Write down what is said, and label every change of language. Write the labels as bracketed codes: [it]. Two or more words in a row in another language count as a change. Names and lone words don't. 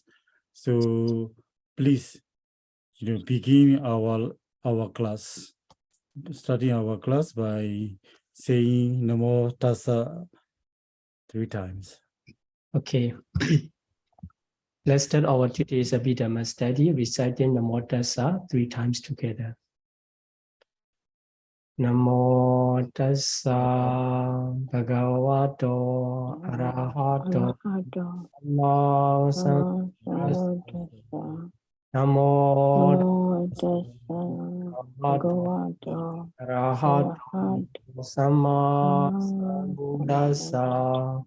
[en] So please, begin our class. Starting our class by saying [pi] Namo Tassa [en] 3 times. Okay. Let's start our today's Abhidhamma study, reciting [pi] Namo Tassa [en] 3 times together. [pi] Namo Tassa Bhagavato Arahato Namo Sambuddhassa. Namo Tassa Bhagavato Arahato Samma Sambuddhassa.